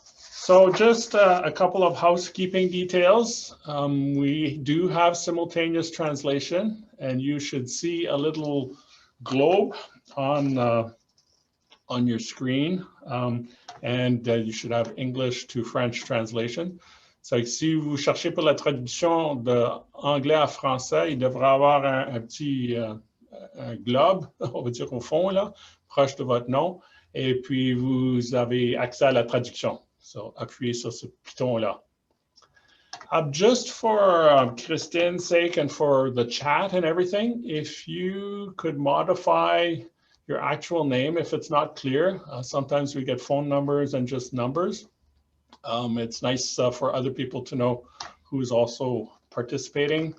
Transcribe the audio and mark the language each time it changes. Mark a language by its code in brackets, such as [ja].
[en] So just a couple of housekeeping details. We do have simultaneous translation, and you should see a little globe on your screen, and you should have English to French translation. [fr] So si vous cherchez pour la traduction de anglais à français, il devrait avoir un petit un globe, on va dire au fond là, proche de votre nom, et puis vous avez accès à la traduction. So appuyez sur ce piton-là. [en] Just for Christine's sake and for the chat and everything, if you could modify your actual name if it's not clear. Sometimes we get phone numbers and just numbers. It's nice for other people to know who's also participating.